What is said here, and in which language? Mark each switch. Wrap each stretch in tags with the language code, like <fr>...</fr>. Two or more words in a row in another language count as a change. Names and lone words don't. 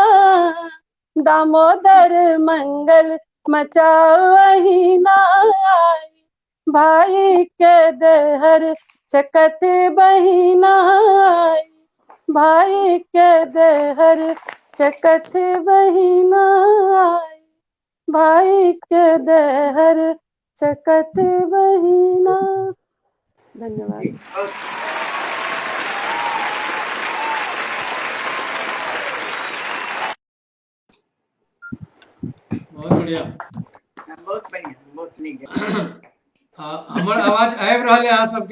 <mai>दामोदर मंगल मचाओ अहीना भाई के देहर चकती बहिना भाई के देहर चकती बहिना भाई के देहर चकती बहिना। धन्यवाद। बहुत बढ़िया, बहुत बढ़िया, बहुत नीक। हमर आवाज आबि रहल है अहाँ सबके?</mai>